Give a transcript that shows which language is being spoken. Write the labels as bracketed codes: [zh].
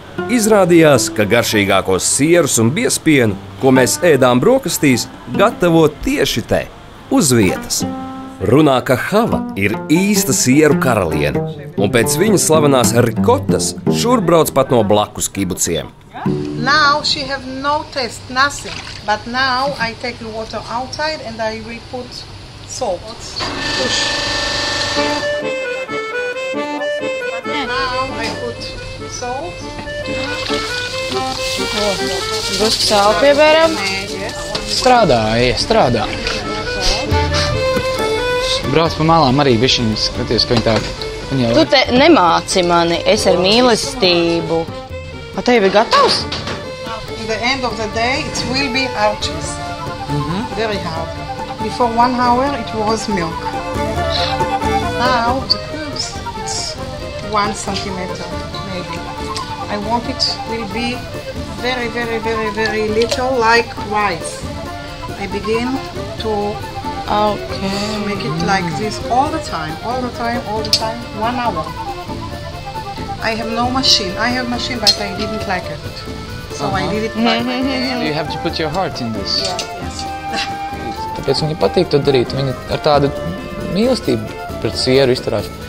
[lv] Izrādījās, ka garšīgākos sierus un biezpienu, ko mēs ēdām brokastīs, gatavo tieši te, uz vietas. Runā, ka Hava ir īsta sieru karaliene, un pēc viņas slavenās rikotas šurbrauc pat no blakus kibuciem. [en] Now she have no taste, nothing. But now I take the water outside and I will put salt. Push. Now I put salt. [lv] Drusku sāli piebēram. Strādā. Brauc pa malām arī bišķiņi, skaties, ka viņi tā... Tu te nemāci mani, es ar mīlestību. A tev ir gatavs? [en] At the end of the day, it will be our cheese. very hard. Before 1 hour it was milk. Now the cubes, it's 1 centimeter maybe. I want it will be very, very, very, very little like rice. I begin to make it like this all the time, 1 hour. I have no machine. I have machine, but I didn't like it. So I did it by my hand. You have to put your heart in this. Yes. [lv] Tāpēc viņai patīk to darīt. Viņa ar tādu mīlestību pret sieru izturās.